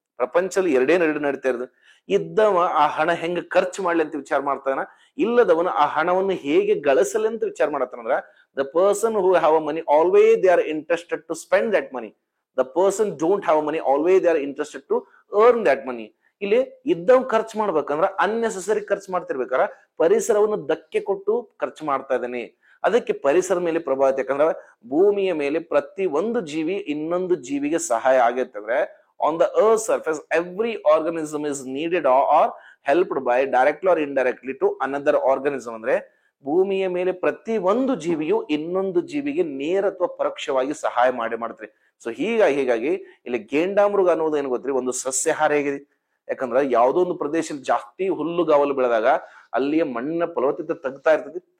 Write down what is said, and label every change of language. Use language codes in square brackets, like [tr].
[kn] ಪ್ರಪಂಚದಲ್ಲಿ ಎರಡು ನಡೀತಾ ಇರೋದು. ಇದ್ದವ ಆ ಹಣ ಹೆಂಗ ಖರ್ಚು ಮಾಡ್ಲಿ ಅಂತ ವಿಚಾರ ಮಾಡ್ತಾನ, ಇಲ್ಲದವನು ಆ ಹಣವನ್ನು ಹೇಗೆ ಗಳಿಸಲಿ ಅಂತ ವಿಚಾರ ಮಾಡತ್ತಾನಂದ್ರ [en] The person who have a money always they are interested to spend that money. The person don't have money always they are interested to earn that money. [kn] ಇಲ್ಲಿ ಇದ್ದವ್ ಖರ್ಚು ಮಾಡ್ಬೇಕಂದ್ರ ಅನ್ನೆಸೆಸರಿ ಖರ್ಚು ಮಾಡ್ತಿರ್ಬೇಕಾರ ಪರಿಸರವನ್ನು ಧಕ್ಕೆ ಕೊಟ್ಟು ಖರ್ಚು ಮಾಡ್ತಾ ಇದ್ದಾನೆ. ಅದಕ್ಕೆ ಪರಿಸರ ಮೇಲೆ ಪ್ರಭಾವ. ಯಾಕಂದ್ರೆ ಭೂಮಿಯ ಮೇಲೆ ಪ್ರತಿ ಒಂದು ಜೀವಿ ಇನ್ನೊಂದು ಜೀವಿಗೆ ಸಹಾಯ ಆಗೈತಂದ್ರೆ [en] on the earth surface every organism is needed or helped by directly or indirectly to another organism. [kn] ಅಂದ್ರೆ ಭೂಮಿಯ ಮೇಲೆ ಪ್ರತಿ ಒಂದು ಜೀವಿಯು ಇನ್ನೊಂದು ಜೀವಿಗೆ ನೇರ ಅಥವಾ ಪರೋಕ್ಷವಾಗಿ ಸಹಾಯ ಮಾಡ್ತಾರೆ. ಸೊ ಹೀಗಾಗಿ ಇಲ್ಲಿ ಗೇಂಡಾಮೃಗ ಅನ್ನೋದು ಏನ್ ಗೊತ್ತ್ರಿ, ಒಂದು ಸಸ್ಯಾಹಾರಿ ಆಗಿದೆ. ಯಾಕಂದ್ರ ಯಾವುದೋ ಒಂದು ಪ್ರದೇಶದಲ್ಲಿ ಜಾಸ್ತಿ ಹುಲ್ಲುಗಾವಲು ಬೆಳೆದಾಗ ಅಲ್ಲಿಯ ಮಣ್ಣಿನ ಫಲವತ್ತತೆ ತಗ್ತಾ ಇರ್ತದೆ.